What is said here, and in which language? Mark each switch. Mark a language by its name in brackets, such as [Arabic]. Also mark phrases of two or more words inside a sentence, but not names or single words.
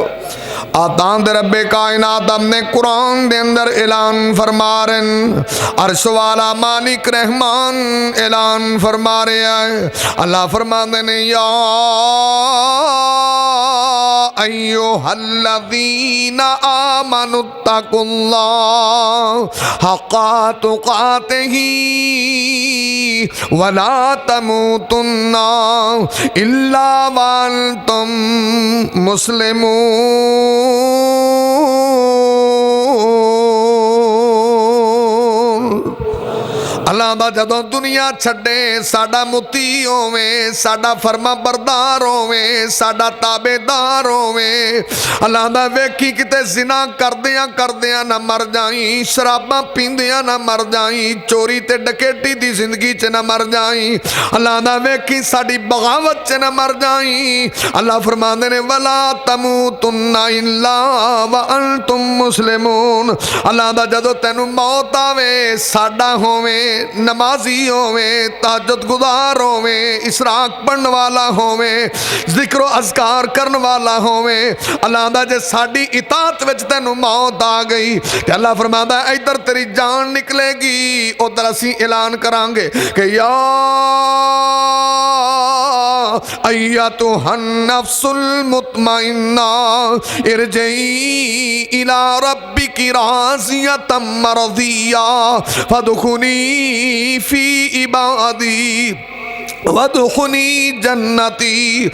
[Punjabi] آتان دے رب کائنات اپنے قرآن دے اندر اعلان فرما رہن، عرش والا مالک رحمان اعلان [Urdu] فرما رہے ہیں۔ [Punjabi] اللہ فرما دینے [Arabic] یا ایوہ الذین آمنوا اتقوا اللہ حق تقاتہ ولا تموتن الا وانتم مسلمون۔ [Punjabi] اللہ دا جدوں دنیا چھڑے ساڈا متی ہوویں، ساڈا فرما بردار ہوویں، ساڈا تابعدار ہوویں۔ اللہ دا ویکھی کتے زنا کردیاں نہ مر جائیں، شراباں پیندیاں نہ مر جائیں، چوری تے ڈکیٹی دی زندگی چ نہ مر جائیں۔ اللہ دا ویکھی ساڈی بغاوت چ نہ مر جائیں۔ اللہ فرماندے نے [Arabic] ولا تموتن الا وانتم مسلمون۔ [Punjabi] اللہ دا جدوں تینوں موت آوے ساڈا ہوویں، نمازی ہوویں، تہجد گزار ہوویں، اسراق پڑھن والا ہوویں، ذکر و اذکار کرن والا ہوویں، اللہ دا جے ساڈی اطاعت وچ تینوں موت آ گئی تے [Urdu] اللہ فرماتا ہے ادھر تیری جان نکلے گی، [Punjabi] ادھر اسی اعلان کران گے کہ یا [Arabic] ایتھا النفس المطمئنہ ارجعی الی ربک راضیۃ مرضیہ فادخلی فی عبادی وَدُخُنِی جنتی۔